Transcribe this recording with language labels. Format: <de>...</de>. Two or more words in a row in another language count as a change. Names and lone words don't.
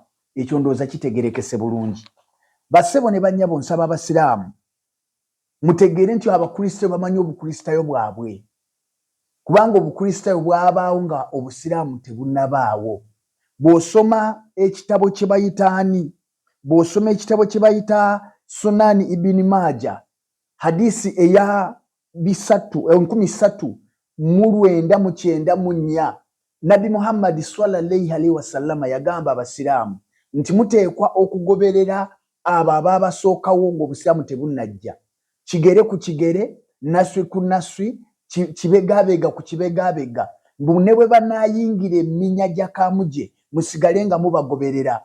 <lg>Ekyo ndowooza kitegerekese bulungi. Bassebo ne bannyabo nsaba abasiraamu mutegeere nti abakristaayo bamanyi obukristaayo bwabwe kubanga obukristaayo bwabaawo nga obusiraamu tebunnabaawo. Bw'osoma ekitabo kye bayita ani? Bw'osoma ekitabo kye bayita Sunani Ibn Majah hadisi eya 1394 Nabi Muhammad</lg> <ar>صلى الله عليه وسلم</ar> <lg>yagamba abasiraamu nti muteekwa okugoberera abo abaabasookawo ng'obusiraamu tebunnajja. Kigere ku kigere, naswi ku naswi, kibegaabega ku kibegaabega. Ne bwe banaayingira eminya gya kamuje musigale nga mubagoberera.</lg>